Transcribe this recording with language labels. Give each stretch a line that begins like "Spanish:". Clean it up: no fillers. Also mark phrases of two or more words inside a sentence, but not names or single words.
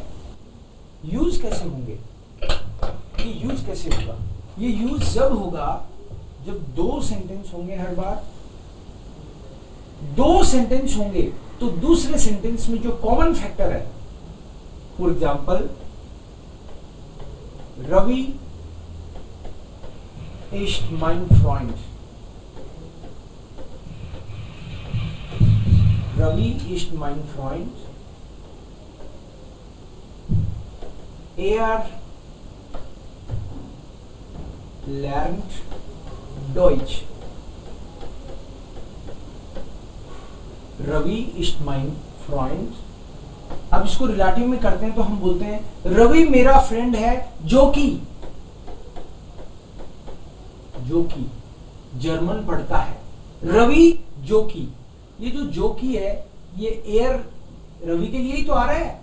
Hindi: यूज कैसे होंगे, ये यूज कैसे होगा? ये यूज जब होगा जब दो सेंटेंस होंगे, हर बार दो सेंटेंस होंगे तो दूसरे सेंटेंस में जो
English: common factor
Hindi: है,
English: for example
German: रवि ist mein Freund, Ravi ist mein Freund, er lernt Deutsch, रवि ist mein Freund।
Hindi: अब इसको रिलेटिव में करते हैं तो हम बोलते हैं रवि मेरा फ्रेंड है जो कि जर्मन पढ़ता है। रवि जो कि, ये जो कि है ये एयर रवि के लिए ही तो आ रहा है।